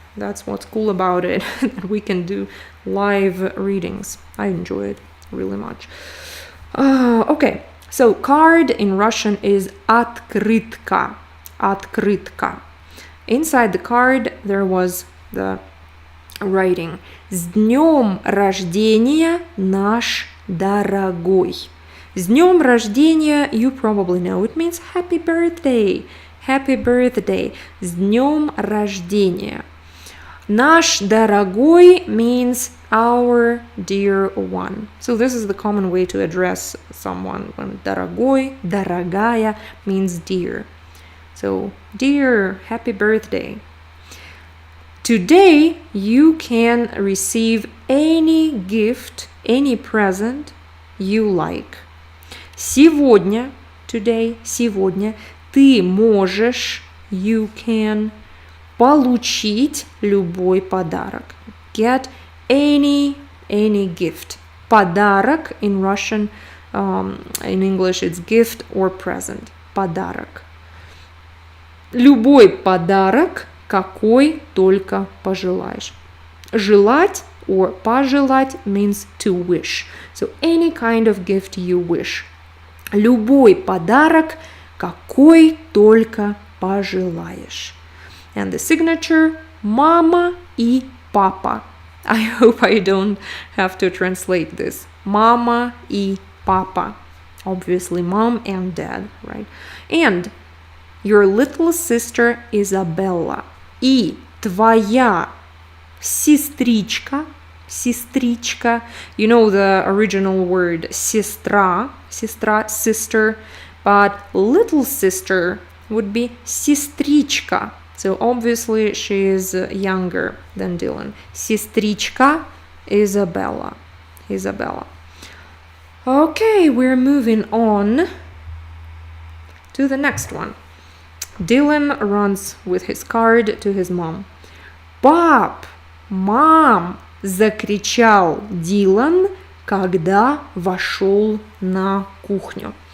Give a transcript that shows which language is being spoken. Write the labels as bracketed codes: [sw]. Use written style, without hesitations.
[en] That's what's cool about it. We can do live readings. I enjoy it really much. Okay, so card in Russian is открытка. [ru] Открытка. [en] Inside the card there was the writing. [ru] С днем рождения, наш дорогой. С днем рождения, [en] you probably know, it means happy birthday. Happy birthday. [ru] С днем рождения. Наш дорогой [en] means our dear one. So this is the common way to address someone. When [ru] дорогой, дорогая [en] means dear. So, dear, happy birthday. Today you can receive any gift, any present you like. [ru] Сегодня, [en] today, [ru] сегодня, ты можешь, [en] you can, [ru] получить любой подарок. [en] Get any gift. [ru] Подарок [en] in Russian, in English it's gift or present. [ru] Подарок. Любой подарок, какой только пожелаешь. Желать [en] or [ru] пожелать [en] means to wish. So any kind of gift you wish. [ru] Любой подарок, какой только пожелаешь. [en] And the signature, [ru] мама и папа. [en] I hope I don't have to translate this. [ru] Mama и папа. [en] Obviously mom and dad, right? And your little sister Isabella. [ru] И твоя сестричка, сестричка. [en] You know the original word [ru] сестра, сестра, [en] sister. But little sister would be [ru] сестричка. [en] So obviously she is younger than Dylan. [ru] Сестричка Isabella. Isabella. [en] Okay, we're moving on to the next one. Dylan runs with his card to his mom. [ru] Пап, мам, закричал Дилан, когда вошел на кухню.